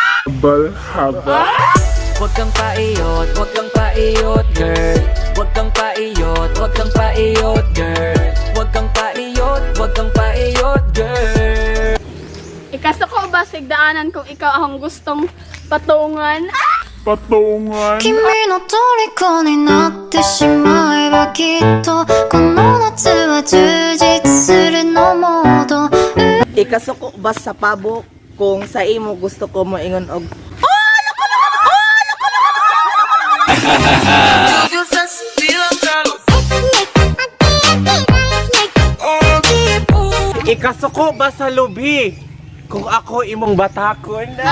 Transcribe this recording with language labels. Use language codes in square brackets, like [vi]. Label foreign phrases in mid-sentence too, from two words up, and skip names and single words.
[tl] Huwag kang paiyot, huwag kang paiyot, girl. Huwag kang paiyot, huwag kang paiyot, girl. Huwag kang paiyot, huwag kang paiyot, girl. [ceb] Ikasuko ba sa igdaanan kung ikaw ang gustong patungan? [ja] 君の虜になってしまえばきっとこの夏は充実するのモード。 [ceb] Ikasuko ba sa pabok? Kung sa imo gusto ko mo ingon og Ikasuko ba sa lubi kung ako imong batakon?